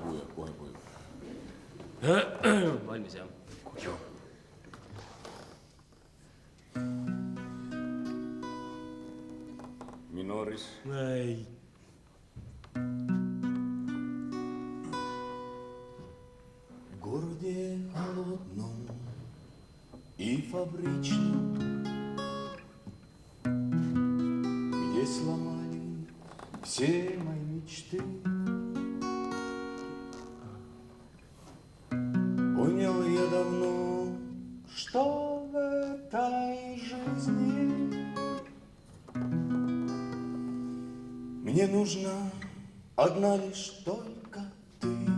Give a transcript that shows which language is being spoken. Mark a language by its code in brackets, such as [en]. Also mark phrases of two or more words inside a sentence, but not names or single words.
[et] Lugu ja kohe koju. Valmis jah? Koju. Minoris. Ei. [ru] В городе холодном и фабричном, где сломали все мои мечты, понял я давно, что в этой жизни мне нужна одна лишь только ты.